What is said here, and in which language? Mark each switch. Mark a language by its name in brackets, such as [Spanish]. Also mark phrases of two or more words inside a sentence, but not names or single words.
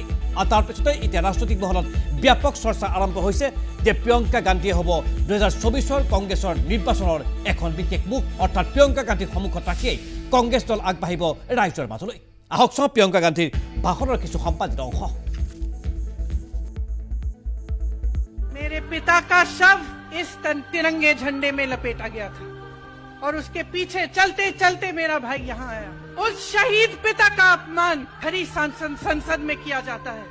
[Assamese] আৰু তাৰ পিছতে এতিয়া ৰাজনৈতিক মহলত ব্যাপক চৰ্চা আৰম্ভ হৈছে যে প্ৰিয়ংকা গান্ধীয়ে হ'ব 2024 কংগ্ৰেছৰ নিৰ্বাচনৰ এখন বিশেষ মুখ। অৰ্থাৎ প্ৰিয়ংকা গান্ধীৰ সন্মুখত ৰাখিয়েই কংগ্ৰেছ দল আগবাঢ়িব ৰাইজৰ মাজলৈ। আহক চাওঁ প্ৰিয়ংকা গান্ধীৰ ভাষণৰ কিছু সম্পাদিত অংশ। [Hindi] मेरे पिता का शव इस तिरंगे झंडे में लपेटा गया था और उसके पीछे चलते चलते मेरा भाई यहाँ आया। उस शहीद पिता का अपमान हरी संसद में किया जाता है।